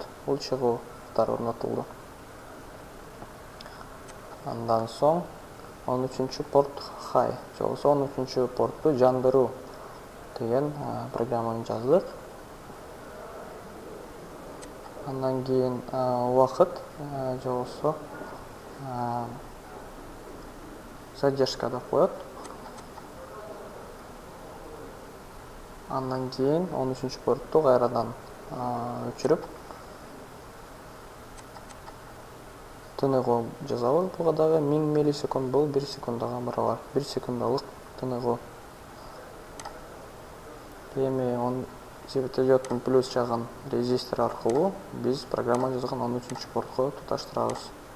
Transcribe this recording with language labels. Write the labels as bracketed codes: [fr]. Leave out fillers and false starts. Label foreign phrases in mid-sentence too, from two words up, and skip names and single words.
[ky] Бул чыгуу катары орнотулду. Андан соң 13-чү порт high, же болбосо 13-чү портту жандыруу деген программаны жаздык. [kk] Андан кейін уақыт, [ky] же болсо задержка деп коет. Андан кейін 13-ші портты кайрадан өчүрүп тыныгуу жазабыз. Буга дагы 1000 миллисекунд бул 1 секундага барабар. 1 секундалык тыныгуу. Эми светодиоддун плюс жагын резистор аркылуу биз программа жазган 13-чү портко туташтырабыз.